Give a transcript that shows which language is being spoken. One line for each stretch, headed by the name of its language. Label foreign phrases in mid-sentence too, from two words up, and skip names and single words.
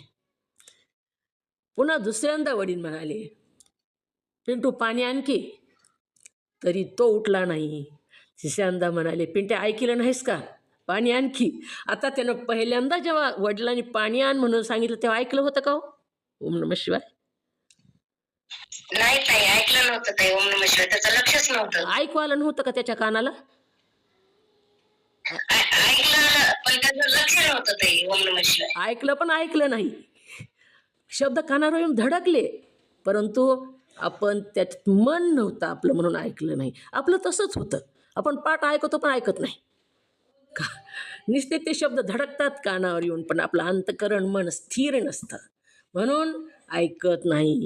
Marathi: पुन्हा दुसऱ्यांदा वडील म्हणाले, पिंटू पाणी आणखी, तरी तो उठला नाही. तिसऱ्यांदा म्हणाले, पिंटे ऐकलं नाहीस का, पाणी आणखी. आता त्यानं पहिल्यांदा जेव्हा वडिलांनी पाणी आण म्हणून सांगितलं तेव्हा ऐकलं होतं का हो?
Sanskrit: ओम नमः शिवाय.
Marathi: नाही ताई, ऐकलं नव्हतं ताई.
Sanskrit: ओम नमः शिवाय.
Marathi: त्याचं लक्षच नव्हतं. ऐकू आलं नव्हतं का त्याच्या कानाला? ऐकलं पण त्याचं लक्ष नव्हतं ताई.
Sanskrit: ओम नमः शिवाय.
Marathi: ऐकलं पण ऐकलं नाही. शब्द कानावर येऊन धडकले, परंतु आपण त्यात मन नव्हतं आपलं म्हणून ऐकलं नाही. आपलं तसंच होतं, आपण पाठ ऐकतो पण ऐकत नाही. का नुसते ते शब्द धडकतात कानावर येऊन, पण आपलं अंतकरण मन स्थिर नसतं म्हणून ऐकत नाही.